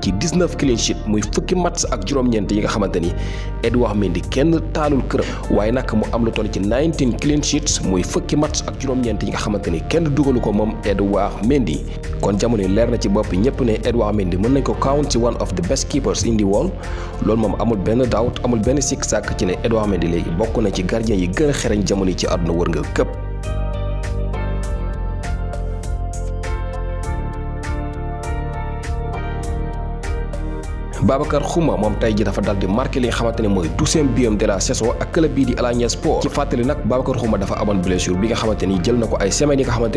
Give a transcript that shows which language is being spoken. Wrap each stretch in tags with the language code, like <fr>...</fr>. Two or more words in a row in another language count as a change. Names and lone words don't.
<wo>ci 19</wo> <en>clean sheet</en> <wo>muy fukki match ak juróom-ñeent yi nga xamante ni Edouard Mendy kenn taalul këram waaye nag mu am lu toll ci 19</wo> <en>clean sheets</en> <wo>muy fukki match ak juróom-ñeent yi nga xamante ni kenn dugalu ko moom Edouard Mendy kon jamono yi leer na ci bopp ñëpp ne Edouard Mendy mën nañ ko count ci</wo> <en>one of the best keepers in the world</en> <wo>loolu moom amul benn doubt amul benn sikk sàkk ci ne Edouard Mendy léegi bokk na ci gardien yi gën a xereñ jamono yi ci àdduna wërngal këpp. Babacar Xuma moom tey ji dafa dal di marqué li nga xamante ne mooy 12e biam</wo> <fr>de la saison</fr> <wo>ak club bii di Alanya Sport ci fàttali nag Babacar Xuma dafa amoon blessure bi nga xamante ni jël na ko ay semaines yi nga xamante ne</wo>